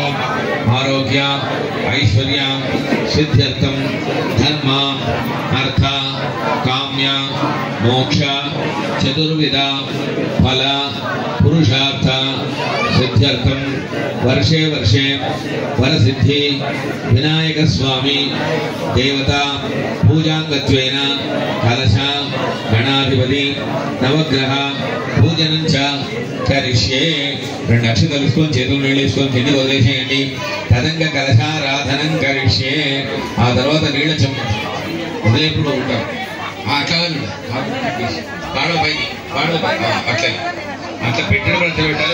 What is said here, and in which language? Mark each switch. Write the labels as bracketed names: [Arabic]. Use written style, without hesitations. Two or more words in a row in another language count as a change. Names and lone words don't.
[Sanskrit] आरोग्य ऐश्वर्य सिद्ध्यर्थं धर्म अर्थ काम्य मोक्ष चतुर्विध फल पुरुषार्थ सिद्ध्यर्थं वर्षे वर्षे वरसिद्धि विनायक स्वामी देवता पूजांगत्वेन कलश गणाधिपति नवग्रह पूजनं च करिष्ये. [Telugu] రెండు అక్షతలు తీసుకొని చేతులు నీళ్ళు వేసుకొని కిందికి వదిలేసేయండి. [Sanskrit] తదంగ కలశారాధనం కరిష్యే. [Telugu] ఆ తర్వాత నీళ్ళ చెమ్మ వదిలేప్పుడు ఉంటాం. అట్లా పాడో పైకి అట్లా అట్లా పెట్టిన ప్రతి పెట్టాలి.